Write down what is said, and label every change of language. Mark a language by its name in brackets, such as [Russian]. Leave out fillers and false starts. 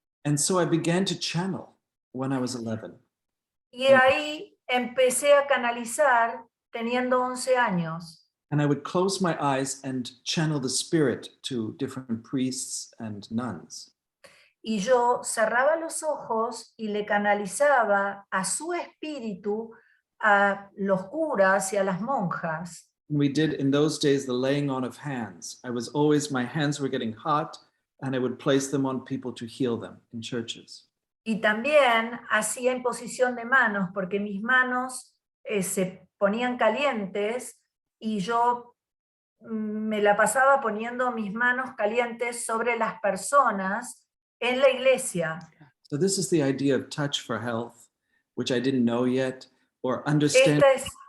[English] And so I began to channel when I was 11. [Spanish] Y ahí empecé a canalizar teniendo 11 años. [English] And I would close my eyes and channel the spirit to different priests and nuns. [Spanish] Y yo cerraba los ojos y le canalizaba a su espíritu a los curas y a las monjas. [English] We did in those days the laying on of hands. My hands were getting hot, and I would place them on people to heal them in churches. [Spanish] Y también hacía imposición de manos, porque mis manos se ponían calientes y yo me la pasaba poniendo mis manos calientes sobre las personas en la iglesia. [English] So this is the idea of touch for health, which I didn't know yet, or understand hands.